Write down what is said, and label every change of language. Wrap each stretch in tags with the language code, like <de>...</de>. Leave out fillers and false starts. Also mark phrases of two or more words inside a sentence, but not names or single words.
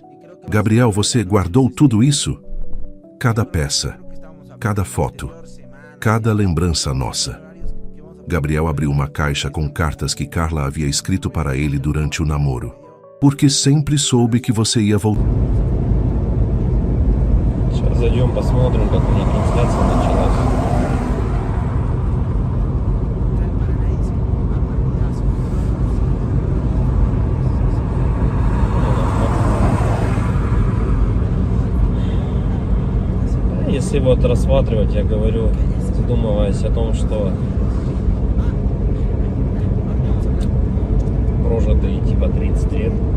<pt>Gabriel, você guardou tudo isso? Cada peça, cada foto, cada lembrança nossa. Gabriel abriu uma caixa com cartas que Carla havia escrito para ele durante o namoro. Porque sempre soube que você ia voltar.</pt> <ru>Сейчас зайдем, посмотрим, как у них трансляция началась. Если вот рассматривать, я говорю, задумываясь о том, что прожитые типа 30 лет,</ru>